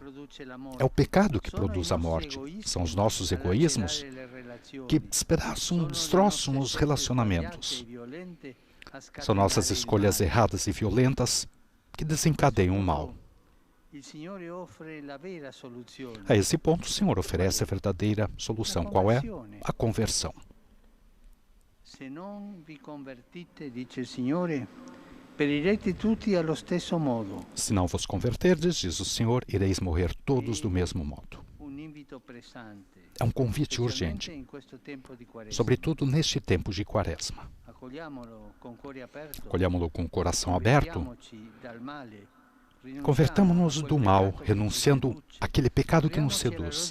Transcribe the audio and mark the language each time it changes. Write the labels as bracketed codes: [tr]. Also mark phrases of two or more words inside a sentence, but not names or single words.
[pt] É o pecado que produz a morte. São os nossos egoísmos que destroçam os relacionamentos. São nossas escolhas erradas e violentas que desencadeiam o mal. A esse ponto, o Senhor oferece a verdadeira solução. Qual é? A conversão. [it] Se non vi convertite, dice il Signore, perirete tutti allo stesso modo. [pt] Se não vos converterdes, diz o Senhor, ireis morrer todos do mesmo modo. É um convite urgente, sobretudo neste tempo de Quaresma. Acolhamo-lo com o coração aberto. Convertamo-nos do mal, renunciando àquele pecado que nos seduz.